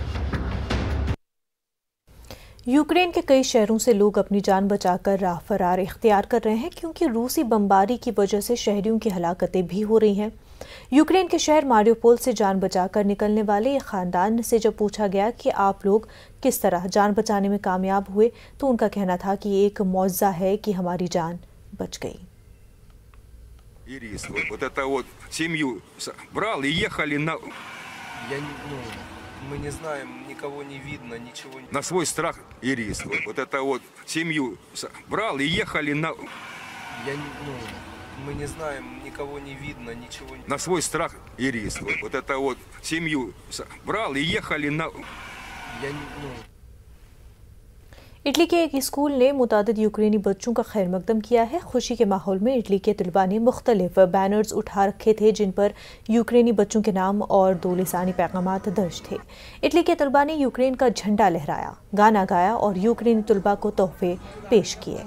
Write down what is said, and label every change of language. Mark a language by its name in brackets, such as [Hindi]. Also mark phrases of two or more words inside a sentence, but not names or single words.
[Urdu] یوکرین کے کئی شہروں سے لوگ اپنی جان بچا کر راہ فرار اختیار کر رہے ہیں کیونکہ روسی بمباری کی وجہ سے شہریوں کی ہلاکتیں بھی ہو رہی ہیں. یوکرین کے شہر ماریوپول سے جان بچا کر نکلنے والے ایک خاندان سے جب پوچھا گیا کہ آپ لوگ کس طرح جان بچانے میں کامیاب ہوئے، تو ان کا کہنا تھا کہ یہ ایک معجزہ ہے کہ ہماری جان بچ گئی. [Russian] Мы не знаем, никого не видно, ничего не... На свой страх и риск. Вот это вот семью брал и ехали на... Мы не знаем, никого не видно, ничего не... На свой страх и риск. Вот это вот семью брал и ехали на... [Urdu] اٹلی کے ایک اسکول نے متعدد یوکرینی بچوں کا خیر مقدم کیا ہے. خوشی کے ماحول میں اٹلی کے طلبہ نے مختلف بینرز اٹھا رکھے تھے جن پر یوکرینی بچوں کے نام اور دو لسانی پیغامات درج تھے. اٹلی کے طلبہ نے یوکرین کا جھنڈا لہرایا، گانا گایا اور یوکرینی طلبہ کو تحفے پیش کیے.